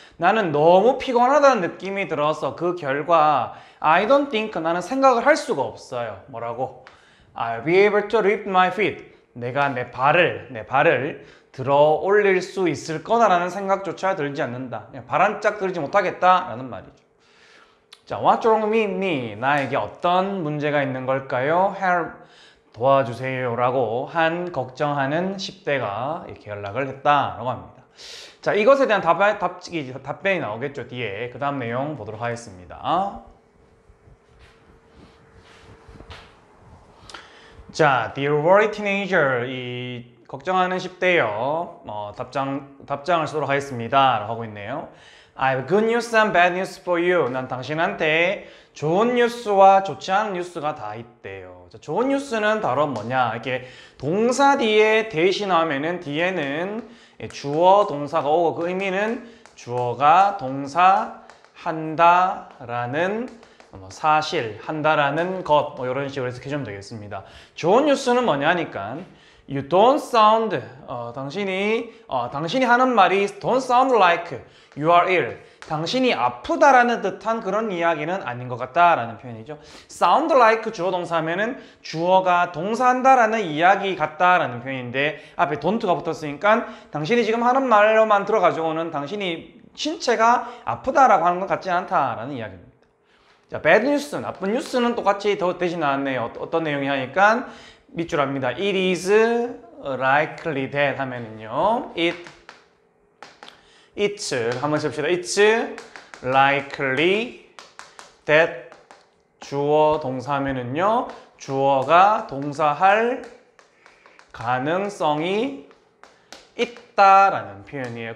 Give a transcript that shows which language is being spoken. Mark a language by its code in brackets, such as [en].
[ko] 나는 너무 피곤하다는 느낌이 들어서 그 결과 [en] I don't think. [ko] 나는 생각을 할 수가 없어요. 뭐라고? [en] I'll be able to lift my feet. [ko] 내가 내 발을 들어 올릴 수 있을 거다라는 생각조차 들지 않는다. 그냥 발 한 짝 들지 못하겠다라는 말이죠. [en] 자, what's wrong with me? [ko] 나에게 어떤 문제가 있는 걸까요? [en] Help. [ko] 도와주세요 라고 걱정하는 10대가 이렇게 연락을 했다라고 합니다. 자, 이것에 대한 답변이 나오겠죠, 뒤에. 그 다음 내용 보도록 하겠습니다. 자, [en] Dear worried teenager, [ko] 이 걱정하는 10대요. 답장을 쓰도록 하겠습니다. 라고 하고 있네요. [en] I have good news and bad news for you. [ko] 난 당신한테 좋은 뉴스와 좋지 않은 뉴스가 다 있대요. 자, 좋은 뉴스는 바로 뭐냐? 이렇게 동사 뒤에 대시 나오면은 뒤에는 주어 동사가 오고 그 의미는 주어가 동사 한다라는 사실, 한다라는 것, 이런 식으로 해석해주면 되겠습니다. 좋은 뉴스는 뭐냐니까 [en] You don't sound, [ko] 당신이 하는 말이 [en] don't sound like you are ill. [ko] 당신이 아프다라는 듯한 그런 이야기는 아닌 것 같다라는 표현이죠. sound like 주어 동사면은 주어가 동사한다라는 이야기 같다라는 표현인데 앞에 don't가 붙었으니까 당신이 지금 하는 말로만 들어가지고는 당신이 신체가 아프다라고 하는 것 같지 않다라는 이야기입니다. 자, bad news, 나쁜 뉴스는 똑같이 대신 나왔네요. 어떤 내용이 하니까 밑줄 합니다. [en] It is likely that [ko] 하면은요. It's 한번 씁시다. [en] It's likely that [ko] 주어 동사면은요. 주어가 동사할 가능성이 있다라는 표현이에요.